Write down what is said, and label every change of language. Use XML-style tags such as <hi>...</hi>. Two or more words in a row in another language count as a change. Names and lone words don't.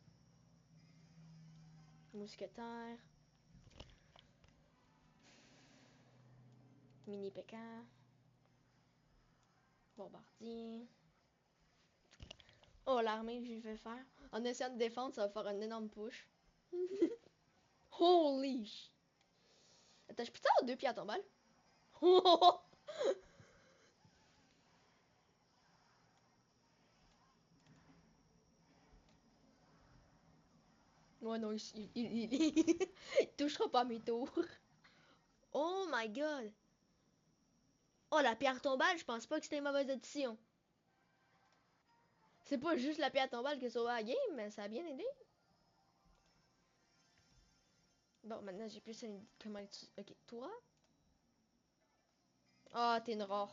<fr>Mousquetaire. Mini PK. Bombardier. Oh, l'armée que je vais faire. En essayant de défendre, ça va faire un énorme push.</fr> <en>Holy sh...</en> <fr>Attends, je peux avoir deux pierres tombales? Ouais, non, il touchera pas mes tours.</fr> <en>Oh my god!</en> <fr>Oh, la pierre tombale, je pense pas que c'était une mauvaise addition. C'est pas juste la pierre tombale qui a sauvé la game, mais ça a bien aidé. Bon, maintenant j'ai plus une... Comment tu... Ok, toi? Ah, t'es une rare.</fr>